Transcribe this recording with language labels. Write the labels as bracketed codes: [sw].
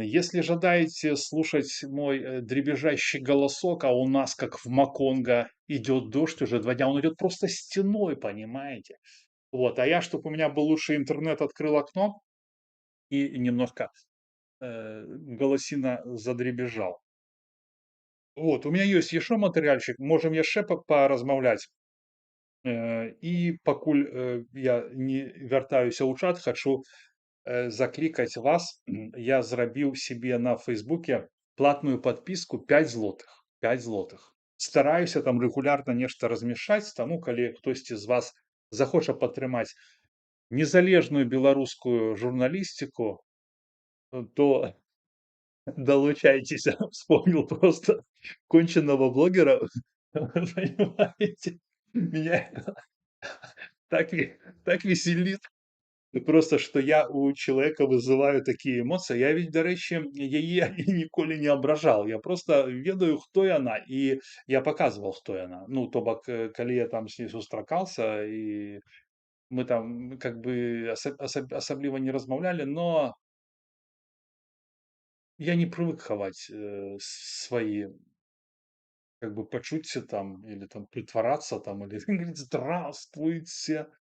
[ru] Если [be] жадаете [ru] слушать мой дребезжащий голосок, а у нас, как в Маконго, идет дождь уже 2 дня, он идет просто стеной, понимаете? Вот, а я, чтобы у меня был лучший интернет, открыл окно и немножко голосина задребезжал. [be] Вот, у меня есть яшчэ матэрыяльчык, можем яшчэ паразмаўляць. І пакуль я не вяртаюся ў чат, хачу закликать вас. Я зрабіў [ru] себе на Фейсбуке платную подписку 5 злотых. 5 злотых. Стараюся там регулярно [be] нешта размешаць, таму калі хтосьці з вас захоча падтрымаць незалежную беларускую журналістику, то долучайтесь. [ru] Вспомнил просто конченного блогера. Понимаете? Меня так веселит. Просто что я у человека вызываю такие эмоции. [be] Я ведь, дарэчы, яе ніколі не абражал. Я просто ведаю, хто яна, і [ru] я показывал, [be] хто яна. Ну, то бок, калі я там с ней сустракался, і мы там как бы асабліва не размаўлялі, [ru] но я не привык [be] хаваць свои как бы пачуцці там или там притворяться там или говорить здравствуйте.